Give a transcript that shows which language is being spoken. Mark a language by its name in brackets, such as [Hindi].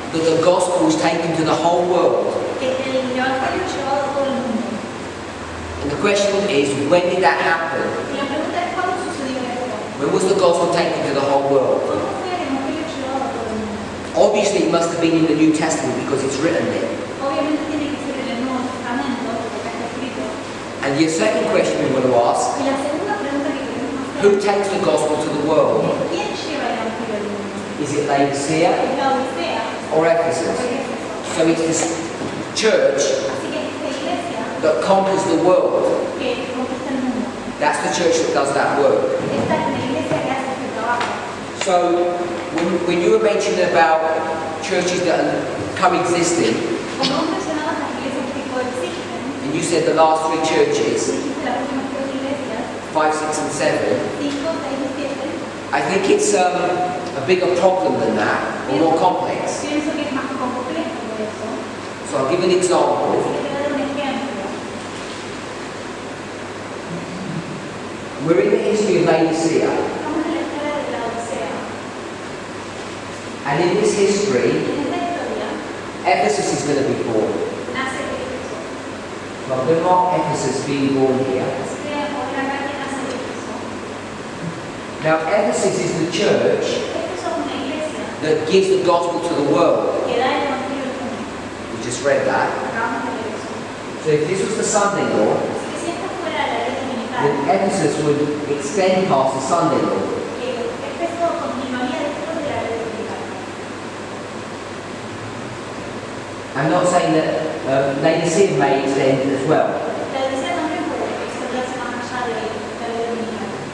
[English] that the gospel is taken to the whole world. [Spanish] que el evangelio es llevado a todo el mundo. [English] And the question is, when did that happen? [Spanish] Y la pregunta es ¿cuándo sucedió esto? [English] When was the gospel taken to the whole world? [Spanish] ¿Cómo fue el evangelio llevado a todo el mundo? [English] Obviously, it must have been in the New Testament because it's written there. [Spanish] Obviamente tiene que ser en el Nuevo Testamento, porque acá está escrito. [English] And your second question we want to ask, [Spanish] Y la segunda pregunta que queremos [English] who [Spanish] hacer [English] takes the gospel to the world? [Spanish] es ¿quién lleva el evangelio al mundo? [English] Is it Laodicea [Spanish] ¿Es la Odisea [English] or [Spanish] o [English] Ephesus? [Spanish] es Éfeso? [English] So it's this church [Spanish] Así que esta iglesia [English] that conquers the world. [Spanish] que conquista el mundo, [English] That's the church that does that work. [Spanish] esta es la iglesia que hace este trabajo. [English] So when you were mentioning about churches that are coexisting, [Spanish] Como vos mencionabas las iglesias que coexisten, [English] and you said the last three churches, [Spanish] dijiste las últimas tres iglesias, [English] 5, 6 and 7, [Spanish] 5, 6 y 7, [English] I think it's a bigger problem than that, or more complex. [Spanish] pienso que es más complejo de eso. [English] So I'll give an example. [Spanish] Así que te voy a dar un ejemplo. [English] We're in the history of Laodicea, [Spanish] Estamos en la historia de la Odisea. [English] and in this history, [Spanish] Y en esta historia [English] Ephesus is going to be born. [Spanish] nace Éfeso. [English] So I'm going to mark Ephesus being born here. [Spanish] Así que por acá que nace Éfeso. [English] Now Ephesus is the church [Spanish] Éfeso es una iglesia [English] that gives the gospel to the world. [Spanish] que da el evangelio al mundo. [English] We just read that. [Spanish] Acabamos de ver eso. [English] So if this was the son-in-law, [Spanish] Así que si esta fuera la dominical, [English] Ephesus would extend past the Sunday law. [Spanish] Éfeso continuaría después de la ley dominical. [English] I'm not saying that Laodicea may extend as well, [Spanish] La Odisea también puede extenderse más allá de la ley dominical.